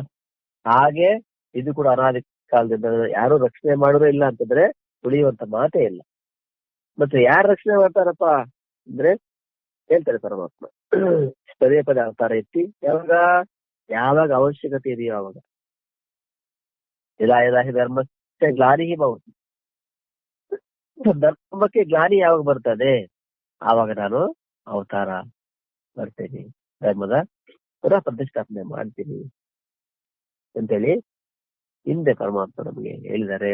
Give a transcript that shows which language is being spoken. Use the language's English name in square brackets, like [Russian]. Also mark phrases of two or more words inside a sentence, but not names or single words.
[Kannada] ಹಾಗೆ ಇದು ಕೂಡ ಅನಾದಿ ಕಾಲದಿಂದ ಯಾರು ರಕ್ಷಣೆ ಮಾಡಿದ್ರು ಇಲ್ಲ ಅಂತಂದ್ರೆ ಉಳಿಯುವಂತ ಮಾತೇ ಇಲ್ಲ. ಮತ್ತೆ ಯಾರು ರಕ್ಷಣೆ ಮಾಡ್ತಾರಪ್ಪ ಅಂದ್ರೆ ಹೇಳ್ತಾರೆ ಪರಮಾತ್ಮ ಪದೇ ಪದೇ ಅವತಾರ ಎತ್ತಿ ಯಾವಾಗ ಅವಶ್ಯಕತೆ ಇದೆಯೋ ಅವಾಗ. [Sanskrit] ಯದಾ ಯದಾ ಹಿ [Kannada] ಧರ್ಮಕ್ಕೆ ಗ್ಲಾನಿಹಿ ಭವತಿ, ಧರ್ಮಕ್ಕೆ ಗ್ಲಾನಿ ಯಾವಾಗ ಬರ್ತದೆ ಆವಾಗ ನಾನು ಅವತಾರ ಬರ್ತೇನೆ, ಧರ್ಮದ ಪುನಃ ಪ್ರತಿಷ್ಠಾಪನೆ ಮಾಡ್ತೀನಿ ಅಂತೇಳಿ ಹಿಂದೆ ಪರಮಾತ್ಮ ನಮಗೆ ಹೇಳಿದ್ದಾರೆ.